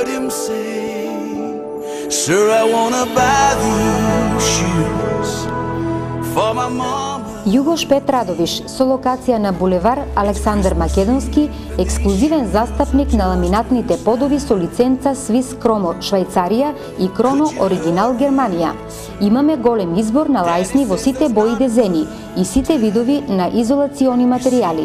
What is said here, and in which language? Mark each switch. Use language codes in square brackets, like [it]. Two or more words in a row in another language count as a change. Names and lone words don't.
[en] say, sir, I wanna buy these shoes for my mama. [mk] Југош Пет Радовиш, со локација на булевар Александар Македонски, ексклузивен застапник на ламинатните подови со лиценца Swiss Chromo Швајцарија и Chrono Оригинал Германија. Имаме голем избор на лајсни во сите бои дезени и сите видови на изолациони материјали.